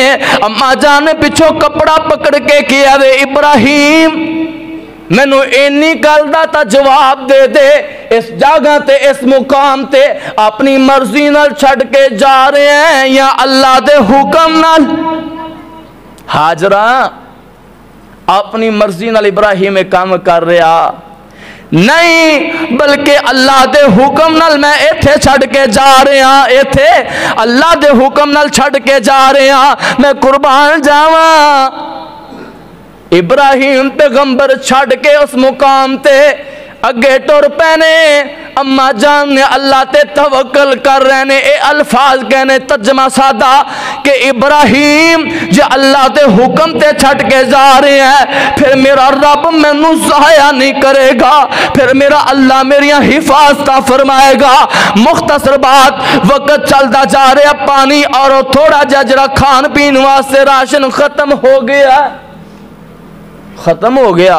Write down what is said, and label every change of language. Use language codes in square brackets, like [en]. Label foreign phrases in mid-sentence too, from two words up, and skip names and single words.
[pa] اما جان نے پچھوں کپڑا پکڑ کے کیا دے, ابراہیم مینو اینی گل دا تا جواب دے دے, اس جگہ تے اس مقام تے اپنی مرضی نال چھڑ کے جا رہے ہیں یا اللہ دے حکم نال؟ ہاجرہ اپنی مرضی نال ابراہیم کام کر رہا نہیں, بلکہ اللہ دے حکم نال میں ایتھے چھڑ کے جا رہا, ایتھے اللہ دے حکم نال چھڑ کے جا رہا, میں قربان جاواں. ابراہیم پیغمبر چھڑ کے اس مقام تے اگے ٹر پینے. اما جان نے اللہ تے توکل کر رہے, اے الفاظ کہنے ترجمہ سادہ کہ ابراہیم جے اللہ تے حکم تے چھڑ کے جا رہے ہیں, پھر میرا رب مینوں ضائع نہیں کرے گا, پھر میرا اللہ میری حفاظت فرمائے گا. مختصر بات, وقت چلتا جا رہا, پانی اور تھوڑا جا کھان پین واسطے راشن ختم ہو گیا, ختم ہو گیا.